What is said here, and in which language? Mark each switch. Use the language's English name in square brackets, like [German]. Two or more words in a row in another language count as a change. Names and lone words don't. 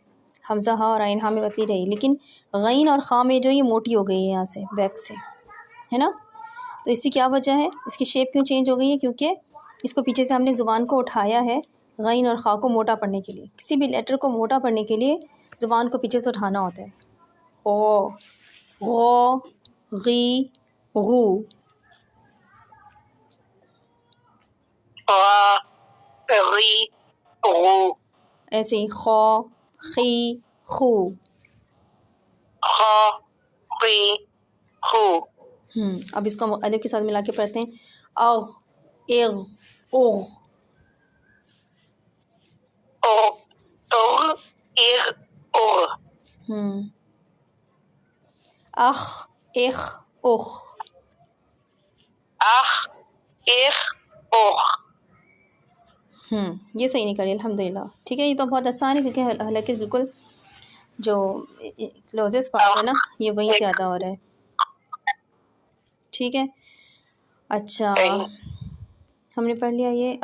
[Urdu] حمزہ ہا اور عین ہا میں پتلی رہی، لیکن غین اور خا میں جو یہ موٹی ہو گئی ہے یہاں سے بیک سے، ہے نا. تو اس کی کیا وجہ ہے؟ اس کی شیپ کیوں چینج ہو گئی ہے؟ کیونکہ اس کو پیچھے سے ہم نے زبان کو اٹھایا ہے غین اور خا کو موٹا پڑھنے کے لیے. کسی بھی لیٹر کو موٹا پڑھنے کے لیے زبان کو پیچھے سے اٹھانا ہوتا ہے. او، غو، غی، غو. غی، غو. ایسے ہی خو، خی، خو. خا، خی، خو. اب اس کو الف کے ساتھ ملا کے پڑھتے ہیں. اغ، اغ، اغ. اغ، اغ، اغ. اخ، اخ، اخ. اخ، اخ، اخ. یہ صحیح نہیں کری الحمدللہ. ٹھیک ہے. یہ تو بہت آسان ہے کیونکہ حالانکہ بالکل جو [English] closest part [Urdu] ہے نا یہ وہیں سے زیادہ ہو رہا ہے. ٹھیک ہے. اچھا ہم نے پڑھ لیا یہ.